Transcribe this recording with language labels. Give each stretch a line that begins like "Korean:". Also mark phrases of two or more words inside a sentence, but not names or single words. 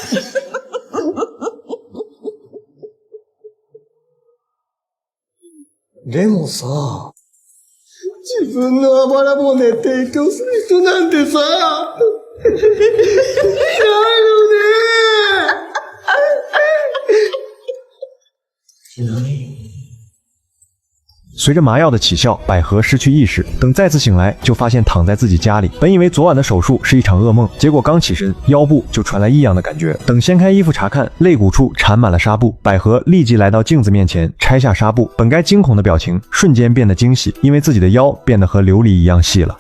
Japanese: でもさ、自分のあばら骨提供する人なんてさ、ないよね。何？
Chinese: 随着麻药的起效，百合失去意识，等再次醒来，就发现躺在自己家里。本以为昨晚的手术是一场噩梦，结果刚起身，腰部就传来异样的感觉。等掀开衣服查看，肋骨处缠满了纱布。百合立即来到镜子面前，拆下纱布，本该惊恐的表情瞬间变得惊喜，因为自己的腰变得和琉璃一样细了。